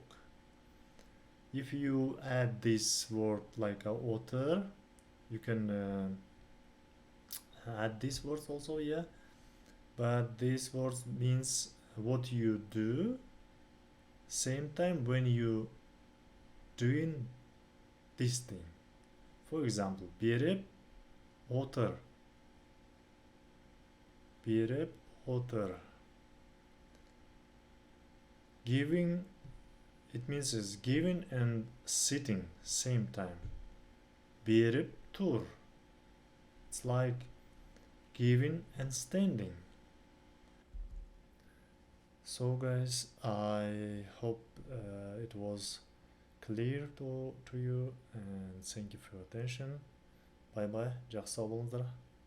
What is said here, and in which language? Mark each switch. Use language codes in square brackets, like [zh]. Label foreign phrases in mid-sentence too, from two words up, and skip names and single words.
[en] If you add this word like a otır, you can add these words also, yeah. But this word means what you do same time when you doing this thing. For example, [kk] berіп отыр, [en] giving, it means is giving and sitting same time. [kk] Berіп тұр, [en] it's like giving and standing. So guys, I hope it was clear to you, and thank you for your attention. Bye bye, [kk] жақсы сау болыңыздар.